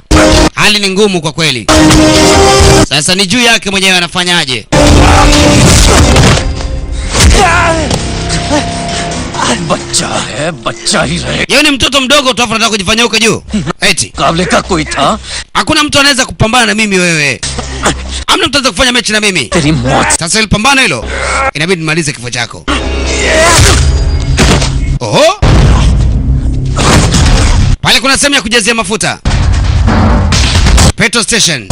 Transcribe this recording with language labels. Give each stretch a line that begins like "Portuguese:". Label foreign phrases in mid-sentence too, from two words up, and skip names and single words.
Swahili: Hali ni ngumu kwa kweli. Sasa ni juu yake mwenyewe anafanyaje.
Hindi: बच्चा है, बच्चा ही रहे।
Swahili: Yeye ni mtoto mdogo tu, anataka kujifanya huko juu. Eti
Hindi: काबले का कोई था?
Swahili: hakuna mtu anaweza kupambana na mimi wewe. Hamna mtu anaweza kufanya mechi na mimi.
Hindi: तेरी मौत।
Swahili: Sasa ile pambano hilo inabidi nimalize kifo chako. Oho, pale kuna sehemu ya kujazia mafuta,
English: petrol station.